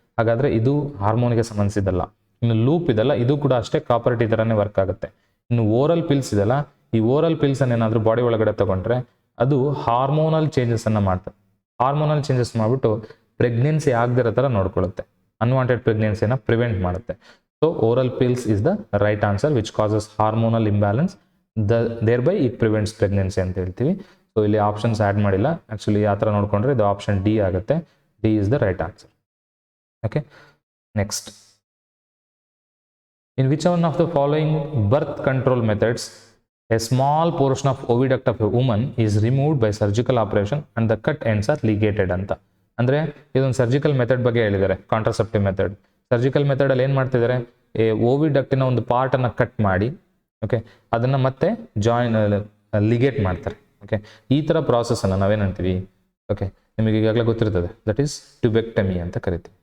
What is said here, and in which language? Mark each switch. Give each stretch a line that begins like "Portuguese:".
Kannada: ಹಾಗಾದರೆ ಇದು ಹಾರ್ಮೋನಿಗೆ ಸಂಬಂಧಿಸಿದಲ್ಲ. ಇನ್ನು ಲೂಪ್ ಇದೆಲ್ಲ, ಇದು ಕೂಡ ಅಷ್ಟೇ ಕಾಪರ್ ಟಿ ಥರನೇ ವರ್ಕ್ ಆಗುತ್ತೆ. ಇನ್ನು ಓರಲ್ ಪಿಲ್ಸ್ ಇದೆಲ್ಲ, ಈ ಓರಲ್ ಪಿಲ್ಸನ್ನು ಏನಾದರೂ ಬಾಡಿ ಒಳಗಡೆ ತಗೊಂಡ್ರೆ ಅದು ಹಾರ್ಮೋನಲ್ ಚೇಂಜಸನ್ನು ಮಾಡ್ತದೆ. ಹಾರ್ಮೋನಲ್ ಚೇಂಜಸ್ ಮಾಡಿಬಿಟ್ಟು ಪ್ರೆಗ್ನೆನ್ಸಿ ಆಗದಿರೋ ಥರ ನೋಡ್ಕೊಳ್ಳುತ್ತೆ, ಅನ್ವಾಂಟೆಡ್ ಪ್ರೆಗ್ನೆನ್ಸಿಯನ್ನು ಪ್ರಿವೆಂಟ್ ಮಾಡುತ್ತೆ.
English: So oral pills is the right answer which causes hormonal imbalance. Thereby it prevents pregnancy
Kannada: ಅಂತ ಹೇಳ್ತೀವಿ. ಸೊ ಇಲ್ಲಿ ಆಪ್ಷನ್ಸ್ ಆ್ಯಡ್ ಮಾಡಿಲ್ಲ. ಆ್ಯಕ್ಚುಲಿ ಆ ಥರ ನೋಡಿಕೊಂಡ್ರೆ ಇದು ಆಪ್ಷನ್ ಡಿ ಆಗುತ್ತೆ.
English: D is the right answer. Okay, next. In which one of the following birth control methods a small portion of oviduct of a woman is removed by surgical operation and the cut ends are ligated ಅಂತ?
Kannada: ಅಂದರೆ ಇದೊಂದು surgical method ಬಗ್ಗೆ ಹೇಳಿದ್ದಾರೆ, contraceptive method. Surgical ಮೆಥಡಲ್ಲಿ ಏನು ಮಾಡ್ತಿದ್ದಾರೆ, ಓವಿಡಕ್ಟಿನ ಒಂದು ಪಾರ್ಟನ್ನು cut ಮಾಡಿ, okay, ಅದನ್ನು ಮತ್ತೆ ಲಿಗೇಟ್ ಮಾಡ್ತಾರೆ. ಓಕೆ, ಈ ಥರ ಪ್ರಾಸೆಸನ್ನು ನಾವೇನಂತೀವಿ, ಓಕೆ, ನಿಮಗೆ ಈಗಾಗಲೇ ಗೊತ್ತಿರ್ತದೆ,
English: that is tubectomy
Kannada: ಅಂತ ಕರಿತೀವಿ.